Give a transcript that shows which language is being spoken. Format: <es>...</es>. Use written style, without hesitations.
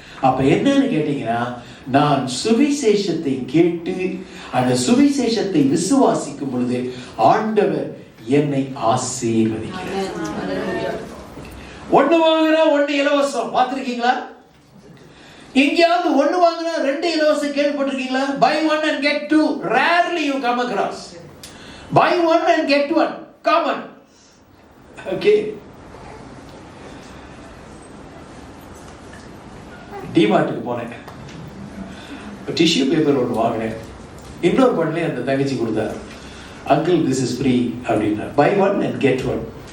<ta>அப்ப என்னன்னு கேட்டீங்கன்னா, நான் சுவிசேஷத்தை கேட்டு அந்த சுவிசேஷத்தை விசுவாசிக்கும் பொழுது ஆண்டவர் என்னை ஆசீர்வதிக்கிறார். ஒண்ணு வாங்கினா ஒண்ணு இலவசம். பார்த்திருக்கீங்களா? எங்கேயாவது ஒண்ணு வாங்கினா 2 இலவசம் கேள்விப்பட்டிருக்கீங்களா?</ta> <en>buy one and get two. Rarely you come across. buy one and get one common.</en> <ta>Okay, டிமார்ட்டுக்கு போனேன், டிஷ்யூ பேப்பர் ஒன்று வாங்கினேன். இன்னொரு பண்ணலே அந்த தங்கச்சி கொடுத்தாரு,</ta> <en>uncle this is free</en> <ta>அப்படின்னா,</ta> <en>Buy one and get one.</en>